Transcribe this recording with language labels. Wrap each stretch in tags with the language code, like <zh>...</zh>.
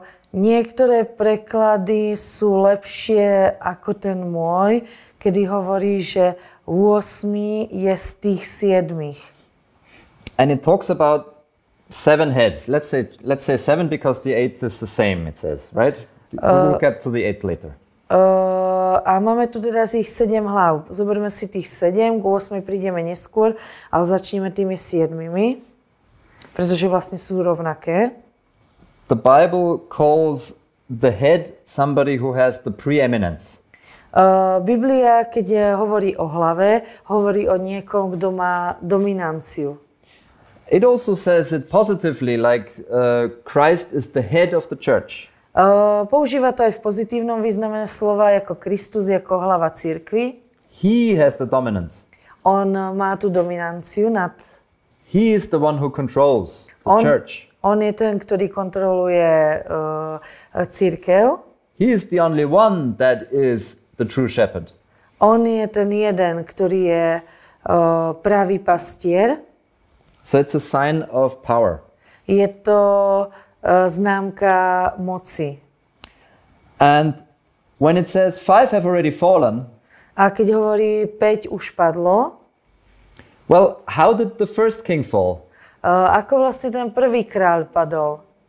<sk>Niektoré preklady sú lepšie ako ten môj, kedy hovorí, že 8 je z tých 7.</sk> <en>And it talks about 7 heads. Let's say 7 because the 8th is the same, it says, right? We'll get to the 8th later.</en> <sk>A máme tu teda z ich 7 hlav. Zoberme si tých 7, k 8 prídeme neskôr, ale začneme tými 7, pretože vlastne sú rovnaké.</sk> <en>The Bible calls the head somebody who has the preeminence.</en> <sk>Biblia, keď hovorí o hlave, hovorí o niekom, kto má dominanciu.</sk> <en>It also says it positively, like Christ is the head of the church.</en> <sk>Používa to aj v pozitívnom význame slova, ako Kristus, ako hlava cirkvi.</sk> <en>He has the dominance.</en> <sk>On má tú dominanciu nad...</sk> <en>He is the one who controls the church.</en> <sk>On je ten, ktorý kontroluje cirkev.</sk> <en>He is the only one that is the true shepherd.</en> <sk>On je ten jeden, ktorý je pravý pastier.</sk> <en>So it's a sign of power.</en> <sk>Je to známka moci.</sk> <en>And when it says 5 have already fallen,</en> <sk>a keď hovorí 5 už padlo,</sk> <en>well, how did the first king fall?</en> <sk>Ako vlastne ten prvý kráľ padol?</sk>